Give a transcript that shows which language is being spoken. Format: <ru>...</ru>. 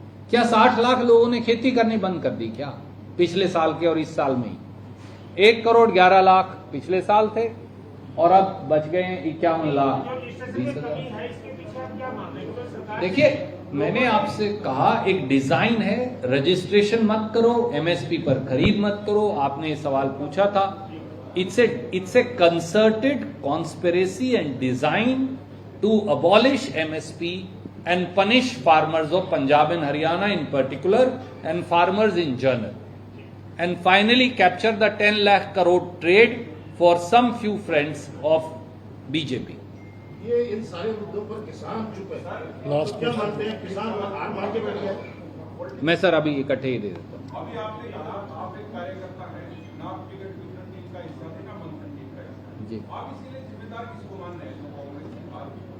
<hi>क्या 60 लाख लोगों ने खेती करनी बंद कर दी क्या पिछले साल के और इस साल में ही? 1 करोड़ 11 लाख पिछले साल थे और अब बच गए हैं 51 लाख जो रजिस्ट्रेशन 20 में हजार। कमी है, इसके पीछे आप क्या मान रहे हैं? क्योंकि सरकार देखिए मैंने आपसे कहा एक डिजाइन है, रजिस्ट्रेशन मत करो, एमएसपी पर खरीद मत करो। आपने ये सवाल पूछा था,</hi> <en>It's a concerted conspiracy and design to abolish MSP and punish farmers of Punjab and Haryana in particular and farmers in general, and finally capture the 10 lakh crore trade for some few friends of BJP.</en> <hi>ये इन सारे मुद्दों पर किसान चुप है, तो क्या मानते हैं किसान हार मान के बैठ गया? मैं सर अभी इकट्ठे ही दे देता हूँ। अभी आपने कहा आप एक कार्यकर्ता है, ना टिकट वितरण टीम का हिस्सा थे, ना मंथन टीम का हिस्सा। जी, आप इसके लिए जिम्मेदार किसको मान रहे हैं? जो कांग्रेस की बात है।</hi>